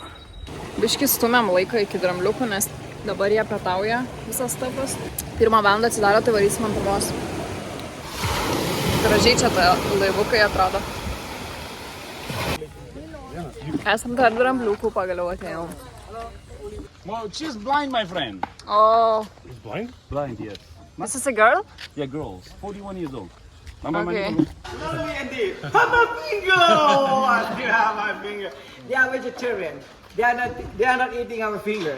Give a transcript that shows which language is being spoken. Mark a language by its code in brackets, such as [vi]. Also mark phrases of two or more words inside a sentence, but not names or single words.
[lt] Biškį stumėm laiką iki drambliukų, nes dabar jie pietauja visas stafas. 1 valandą atsidaro, tai varysim ant 1. Gražiai čia ta laivukai atrodo. Esam dar drambliukų pagaliau atėjom. [en] Well, she's blind, my friend. Oh, He's blind? Blind, yes. this is a girl? Yeah, girls. 41 years old. Okay. Hello, Andy. Have my finger! Oh, you have my finger. They are vegetarian. They are not eating our fingers.